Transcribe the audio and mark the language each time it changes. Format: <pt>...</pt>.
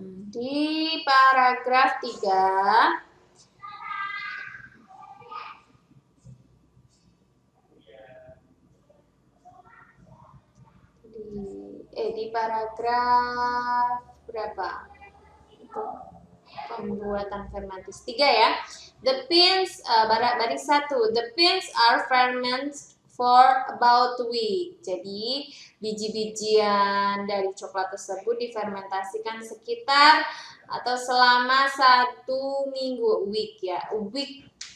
<id>Di paragraf 3 di paragraf berapa? Itu pembuatan fermentasi 3 ya.</id> <en>The beans baris 1. The beans are fermented for about a week.</en> <id>Jadi biji-bijian dari coklat tersebut difermentasikan sekitar atau selama 1 minggu, week ya, week.</id>